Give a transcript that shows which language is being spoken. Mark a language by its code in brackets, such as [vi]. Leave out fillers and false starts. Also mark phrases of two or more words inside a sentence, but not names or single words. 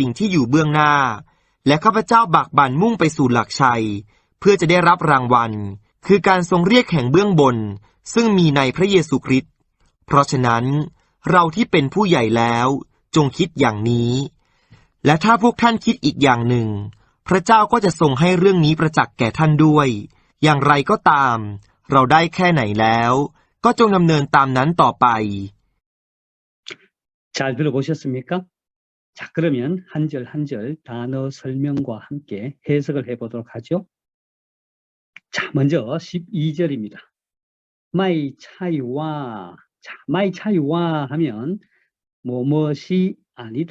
[th] งที่อยู่เบื้องหน้าและข้าพเจ้าบากบั่นมุ่งไปสู่หลักชัยเพื่อจะได้รับรางวัลคือการทรงเรียกแห่งเบื้องบนซึ่งมีในพระเยซูคริสต์เพราะฉะนั้นเราที่เป็นผู้ใหญ่แล้วจงคิดอย่างนี้และถ้าพวกท่านคิดอีกอย่างหนึ่งพระเจ้าก็จะทรงให้เรื่องนี้ประจักษ์แก่ท่านด้วยอย่างไรก็ตามเราได้แค่ไหนแล้วก็จงดำเนินตามนั้นต่อไป [ko] 잘 들어보셨습니까? 자, 그러면 한 절 한 절 단어 설명과 함께 해석을 해보도록 하죠. 자, 먼저 12절입니다. [th] ไม่ใช่ว่า [ko] 자, [th] ไม่ใช่ว่า [ko] 하면 무엇이 아니다.